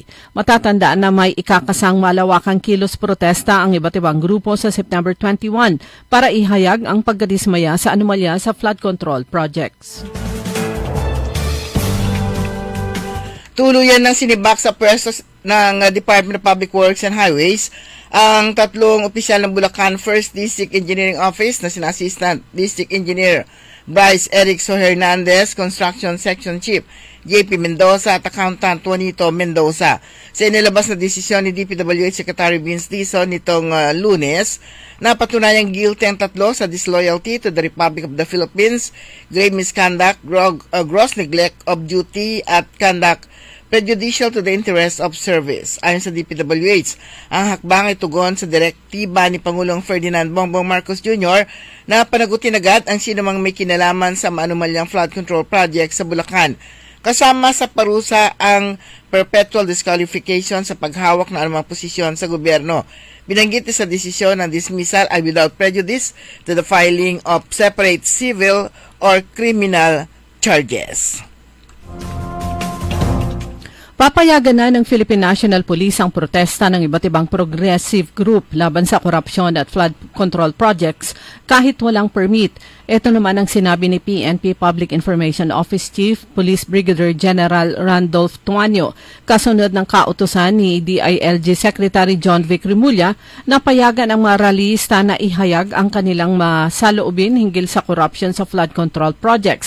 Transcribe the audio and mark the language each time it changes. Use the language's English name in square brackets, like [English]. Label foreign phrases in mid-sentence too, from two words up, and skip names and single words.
[Filipino] Matatandaan na may ikakasang malawakang kilos protesta ang iba't ibang grupo sa September 21 para ihayag ang pagkadismaya sa anomalya sa [English] flood control projects. [Filipino] Tuluyan ng sinibak sa pwesto ng Department of Public Works and Highways ang 3 opisyal ng Bulacan 1st District Engineering Office na sina Assistant District Engineer Bryce Ericso Hernandez, Construction Section Chief JP Mendoza at Accountant Juanito Mendoza. Sa inilabas na desisyon ni DPWH Secretary Vince Dizon nitong Lunes, napatunayang guilty ang tatlo sa [English] disloyalty to the Republic of the Philippines, grave misconduct, gross neglect of duty [Filipino] at [English] conduct prejudicial to the interest of service. [Filipino] Ayon sa DPWH, ang hakbang ay tugon sa direktiba ni Pangulong Ferdinand Bongbong Marcos Jr. na panagutin agad ang sinumang may kinalaman sa maanumalyang [English] flood control project [Filipino] sa Bulacan. Kasama sa parusa ang [English] perpetual disqualification [Filipino] sa paghawak ng anumang posisyon sa gobyerno. Binanggit sa desisyon ng dismissal ay [English] without prejudice to the filing of separate civil or criminal charges. [Filipino] Papayagan na ng Philippine National Police ang protesta ng iba't ibang [English] progressive group [Filipino] laban sa korupsyon at [English] flood control projects [Filipino] kahit walang permit. Ito naman ang sinabi ni PNP Public Information Office Chief Police Brigadier General Randolph Tuanyo kasunod ng kautusan ni DILG Secretary John Vic Rimulya na payagan ang mga rallyista na ihayag ang kanilang masaloobin hinggil sa korupsyon sa [English] flood control projects.